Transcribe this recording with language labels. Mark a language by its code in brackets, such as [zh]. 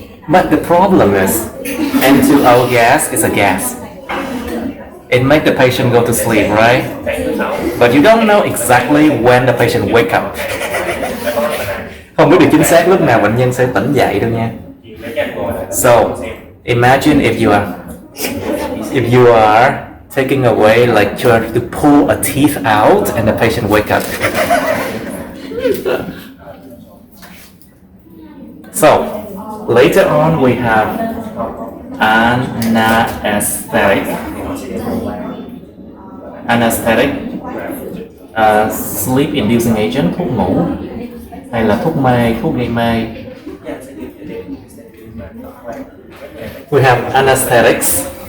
[en] But the problem is, N2O gas is a gas. It makes the patient go to sleep, right? But you don't know exactly when the patient wake up. [vi] Không biết được chính xác lúc nào bệnh nhân sẽ tỉnh dậy đâu nha. [en] So, imagine if you are taking away, like trying to pull a teeth out and the patient wake up. So, later on we have anesthetic. Anesthetic, sleep inducing agent, [vi] thuốc ngủ hay là thuốc mê, thuốc gây mê. [en] We have anesthetics.